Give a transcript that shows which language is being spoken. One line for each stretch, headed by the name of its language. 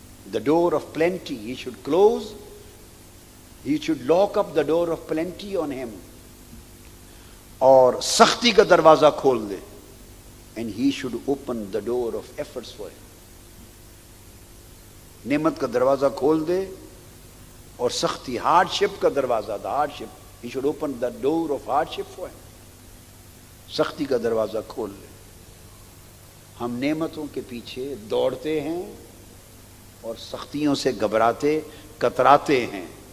English: The door of plenty he should close. He should lock up the door of plenty on him.
Urdu: اور سختی کا دروازہ کھول دے.
English: And he should open the door of efforts for him.
Urdu: نعمت کا دروازہ کھول دے اور سختی ہارڈشپ کا دروازہ
English: hardship he should open the door of hardship for him.
Urdu: سختی کا دروازہ کھول لے. ہم نعمتوں کے پیچھے دوڑتے ہیں اور سختیوں سے گھبراتے کتراتے ہیں.